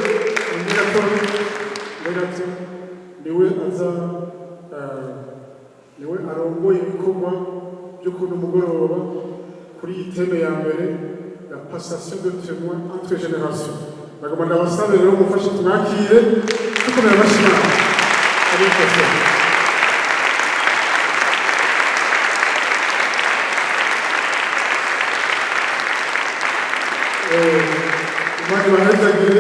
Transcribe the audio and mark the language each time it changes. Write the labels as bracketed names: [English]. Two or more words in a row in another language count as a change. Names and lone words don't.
[Kinyarwanda] niwe aza niwe arongoye ibikorwa byo kuno mugoroba kuri iyi teme ya mbere [French] la passation de témoin entre générations. [Kinyarwanda] Nagomba ndabasabe rero mufashe tumwakire tukomera amashyi. Imana ibahezagire.